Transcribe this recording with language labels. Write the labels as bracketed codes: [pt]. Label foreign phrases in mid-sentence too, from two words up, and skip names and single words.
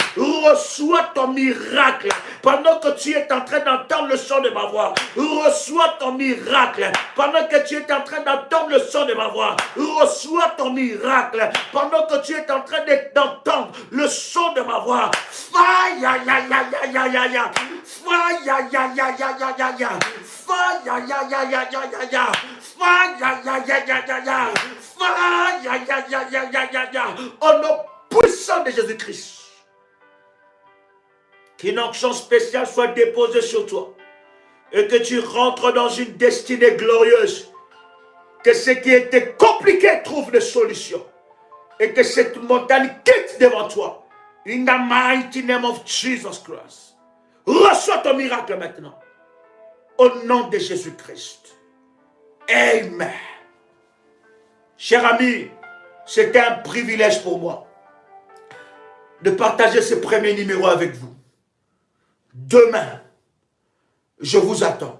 [fr] Reçois ton miracle. Pendant que tu es en train d'entendre le son de ma voix, reçois ton miracle. Pendant que tu es en train d'entendre le son de ma voix, reçois ton miracle. Pendant que tu es en train d'entendre le son de ma voix, faille, ya, ya, ya, ya, ya, ya, faille, ya, ya, ya, ya, ya, ya, ya, faille, ya, ya, ya, ya, ya, ya, ya, faille, ya, ya, ya, ya, ya, ya, faille, ya, ya, ya, ya, ya, ya, ya, au nom puissant de Jésus-Christ. Qu'une onction spéciale soit déposée sur toi et que tu rentres dans une destinée glorieuse. Que ce qui était compliqué trouve des solutions. Et que cette montagne quitte devant toi. [en] In the mighty name of Jesus Christ. [fr] Reçois ton miracle maintenant. Au nom de Jésus-Christ. Amen. Cher ami, c'était un privilège pour moi de partager ce premier numéro avec vous. Demain, je vous attends.